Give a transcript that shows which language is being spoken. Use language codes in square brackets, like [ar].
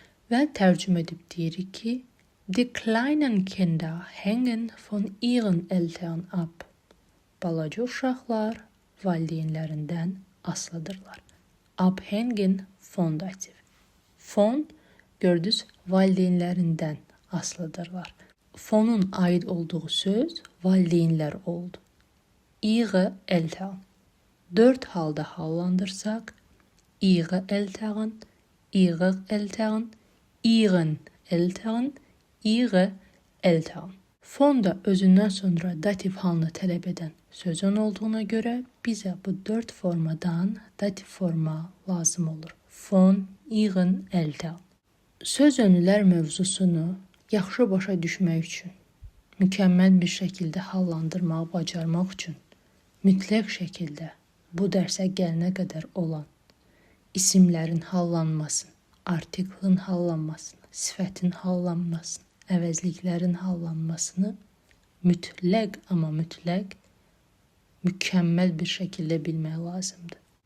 [az] Və tərcümə edib deyirik ki, [de] Die kleinen Kinder hängen von ihren Eltern ab. [az] Balaca uşaqlar valideynlərindən asılıdırlar. [de] Abhängen von dativ. Von, [az] gördünüz, valideynlərindən asılıdırlar. Vonun aid olduğu söz valideynlər oldu. [de] Ihre Eltern. [az] 4 halda hallandırsaq, [de] ihre Eltern, ihre Eltern, ihren Eltern, ihre Eltern. [az] Von da özündən sonra dativ halını tələb edən sözün olduğuna görə bizə bu 4 formadan dativ forma lazım olur. [de] Von, ihren Eltern. [az] Söz önlər mövzusunu yaxşı başa düşmək üçün, mükəmməl bir şəkildə hallandırmağı bacarmaq üçün mütləq şəkildə bu dərsə gəlinə qədər olan isimlərin hallanmasını, artiklın hallanmasını, sifətin hallanmasını, əvəzliklərin hallanmasını mütləq, amma mütləq mükəmməl bir şəkildə bilmək lazımdır.